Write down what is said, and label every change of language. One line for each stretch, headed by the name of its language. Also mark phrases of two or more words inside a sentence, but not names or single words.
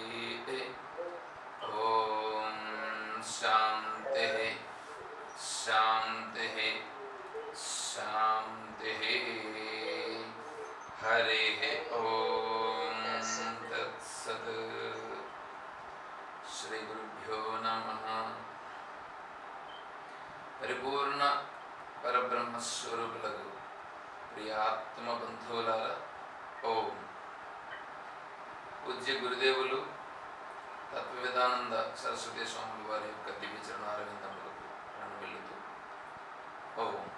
Sanskrit: ॐ शान्तिः शान्तिः शान्तिः। हरिः ॐ तत्सत्। श्रीगुरुभ्यो नमः।
Telugu: పరిపూర్ణ పరబ్రహ్మస్వరూపులకు ప్రియాత్మ బంధువులారా, ఓం. పూజ్య గురుదేవులు తత్వవేదానంద సరస్వతి స్వామి వారి యొక్క దివ్య చరణారవిందములకు ప్రణమిల్లుతూ ఓం.